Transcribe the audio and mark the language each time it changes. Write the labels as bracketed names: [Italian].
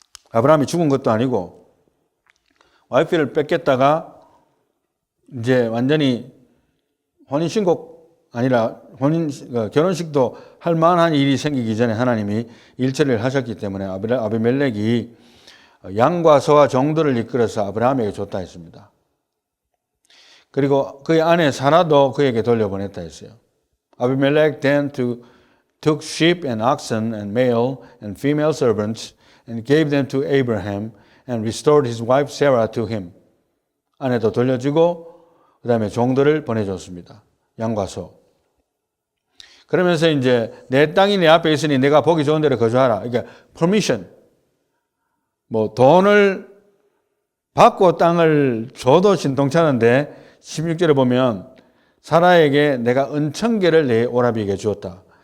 [Korean] 아브라함이 죽은 것도 아니고 와이프를 뺏겼다가 이제 완전히 혼인신고 아니라 결혼식도 할 만한 일이 생기기 전에 하나님이 일처리를 하셨기 때문에 아비멜렉이 양과 소와 종들을 이끌어서 아브라함에게 줬다 했습니다. 그리고 그의 아내 사라도 그에게 돌려보냈다 했어요. [English] 아비멜렉 then took sheep and oxen and male and female servants and gave them to Abraham and restored his wife Sarah to him. [Korean] 아내도 돌려주고 그 다음에 종들을 보내줬습니다. 양과 소. 그러면서 이제 내 땅이 내 앞에 있으니 내가 보기 좋은 데로 거주하라. 그러니까 permission. 뭐 돈을 받고 땅을 줘도 신통찮은데 16절에 보면 사라에게 내가 은천계를 내 오라비에게 주었다.